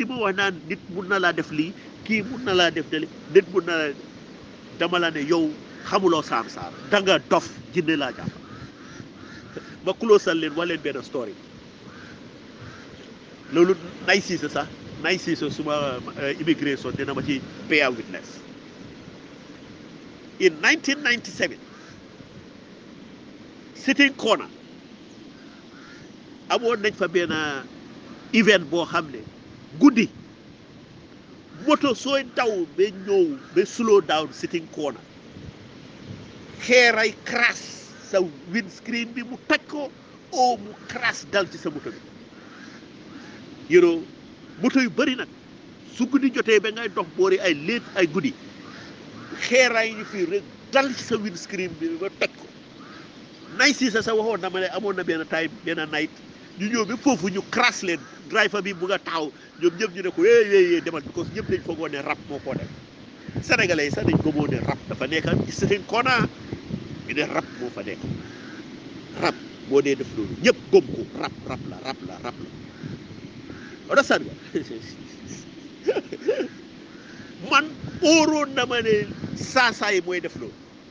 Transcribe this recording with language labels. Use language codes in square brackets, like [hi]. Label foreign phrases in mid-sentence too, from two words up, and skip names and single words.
[wo] ma wax naan nit mun na laa def lii kii mun na laa def dali nit mun na laa dama la ne yow xamuloo Sam Sarr da nga dof jinne laa jàpp ma kuloosal leen wax leen benn story loolu nay siise sax nay siise suma immigration dina ma ci [en] bear witness in 1997 sitting corner [wo] amoon nañ fa benn event boo xam ne guddi moto sooy daw ba ñëw ba [en] slow down sitting corner [wo] xeeray crash sa windscreen bi mu taj ko oo mu crash dal ci sa moto bi moto yu bëri nag su guddi jotee ba ngay dox boori ay léet ay guddi xeeraay ñu fii rek dal ci sa windscreen bi ba toj ko nay si sa waxoon na ma ne amoon na benn time benn night ñu ñëw ba foofu ñu crash leen driver bi bugg a taxaw ñoom ñëpp ñu ne ko yee demal because ñëpp dañ foogoo ne rab moo koo def sénégalais yi sax dañ ko moo ne rab dafa nekk ci seen kona ñu ne rab moo fa nekk rab moo dee def loolu ñëpp gëm ko rab la understand nga man óoroon na ma ne saasaay mooy def loolu